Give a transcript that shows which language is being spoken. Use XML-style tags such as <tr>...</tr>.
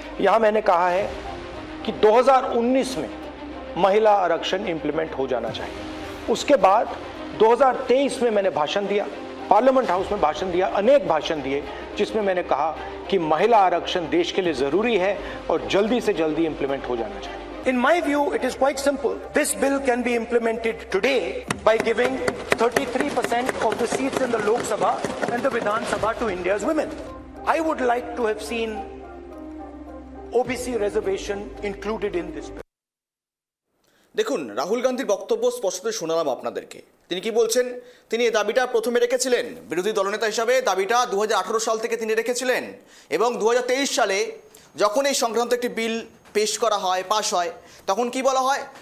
<hi>यहाँ मैंने कहा है कि 2019 में महिला आरक्षण इंप्लीमेंट हो जाना चाहिए। उसके बाद 2023 में मैंने भाषण दिया, पार्लियामेंट हाउस में भाषण दिया, अनेक भाषण दिए, जिसमें मैंने कहा कि महिला आरक्षण देश के लिए जरूरी है और जल्दी से जल्दी इंप्लीमेंट हो जाना चाहिए।</hi> <en>In my view, it is quite simple. This bill can be implemented today by giving 33% of the seats in the Lok Sabha and the Vidhan Sabha to India's women. I would like to have seen OBC reservation included in this bill.</en> <bn>দেখুন, রাহুল গান্ধীর বক্তব্য স্পষ্ট শোনালাম আপনাদেরকে। তিনি কি বলছেন? তিনি এই দাবিটা প্রথমে রেখেছিলেন বিরোধী দলনেতা হিসাবে, দাবিটা 2018 সাল থেকে তিনি রেখেছিলেন এবং 2023 সালে যখন এই সংক্রান্ত একটি বিল পেশ করা হয়, পাশ হয়, তখন কি বলা হয়?</bn>